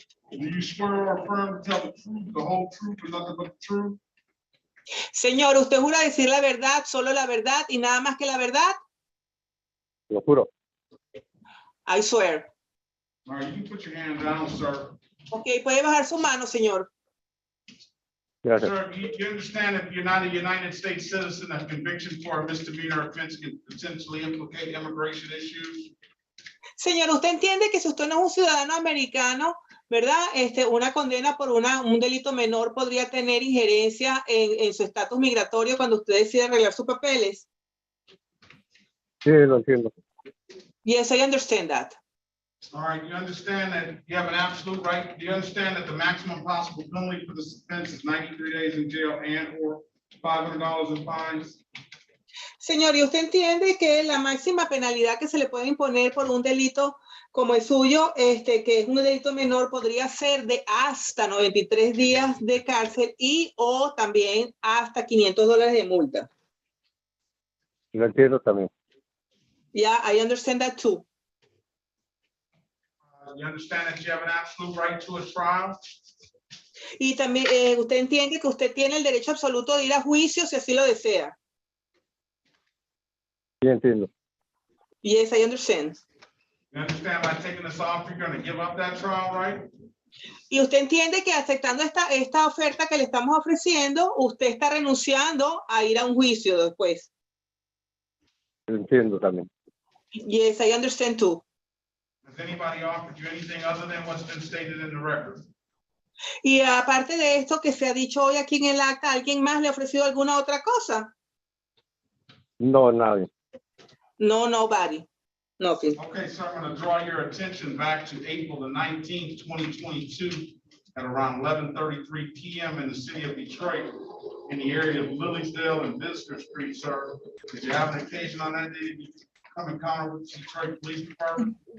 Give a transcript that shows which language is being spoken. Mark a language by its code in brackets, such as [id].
[en] Do you swear or affirm to tell the truth, the whole truth, and nothing but the truth? [es] Señor, ¿usted jura decir la verdad, solo la verdad y nada más que la verdad? Lo juro. [en] I swear. All right, you can put your hand down, sir. [es] Ok, puede bajar su mano, señor. Gracias. [en] Sir, you understand if you're not a United States citizen, a conviction for a misdemeanor offense can potentially implicate immigration issues? [es] Señor, ¿usted entiende que si usted no es un ciudadano americano, ¿verdad? Una condena por un delito menor podría tener injerencia en su estatus migratorio cuando usted decide arreglar sus papeles? Sí, lo entiendo. [en] Yes, I understand that. All right, you understand that you have an absolute right, do you understand that the maximum possible penalty for this offense is 93 days in jail and or $500 in fines? [es] Señor, ¿y usted entiende que la máxima penalidad que se le puede imponer por un delito como el suyo, que es un delito menor, podría ser de hasta 93 días de cárcel y o también hasta $500 de multa? Lo entiendo también. [en] Yeah, I understand that too. You understand that you have an absolute right to a trial? [es] Y también usted entiende que usted tiene el derecho absoluto de ir a juicio si así lo desea. Sí, entiendo. [en] Yes, I understand. You understand by taking this off, you're going to give up that trial, right? [es] Y usted entiende que aceptando esta oferta que le estamos ofreciendo, usted está renunciando a ir a un juicio después. Lo entiendo también. [en] Yes, I understand too. Has anybody offered you anything other than what's been stated in the record? [es] Y aparte de esto que se ha dicho hoy aquí en el acta, ¿alguien más le ha ofrecido alguna otra cosa? No, nadie. [en] No, nobody. Nothing. Okay, so I'm going to draw your attention back to April the 19th, 2022 at around 11:33 p.m. in the city of Detroit in the area of Lilliesdale and Visitor Street, sir. Did you have an occasion on that day to come encounter with Detroit Police Department?